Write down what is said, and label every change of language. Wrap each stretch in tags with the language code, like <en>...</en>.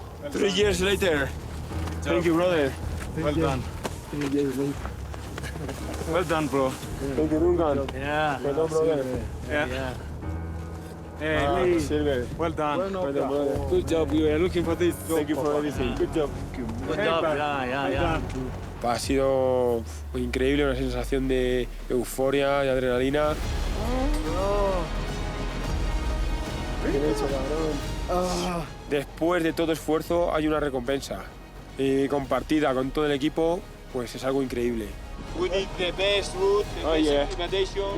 <en>3 years later. Thank you, brother. Well done. Well done, bro. Thank you, Duncan. Yeah. Well done, brother. Yeah. Hey, Lee. Silver. Well done. Well done, brother. Good job. We were looking for this. Thank you for everything. Good job. Good job. Yeah.</en> <es>Ha sido increíble, una sensación de euforia, de adrenalina. Después de todo esfuerzo hay una recompensa. Y compartida con todo el equipo, pues es algo increíble.</es> <en>We did the best route, the best implementation.</en>